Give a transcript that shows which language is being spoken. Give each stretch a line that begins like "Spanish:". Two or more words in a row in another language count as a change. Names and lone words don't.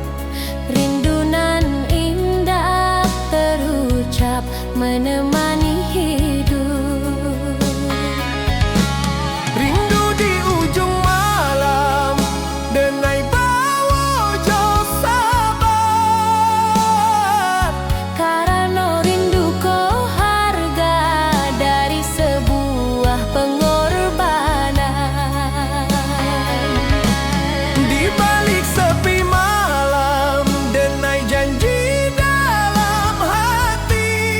Indonesian: Rindunan indah terucap menemani hidup.
Minangkabau: Rindu di ujung malam, denai bawa jo sabar.
Indonesian: Karena rindu kau harga dari sebuah pengorbanan. Di balik sepi malam, denai janji dalam hati.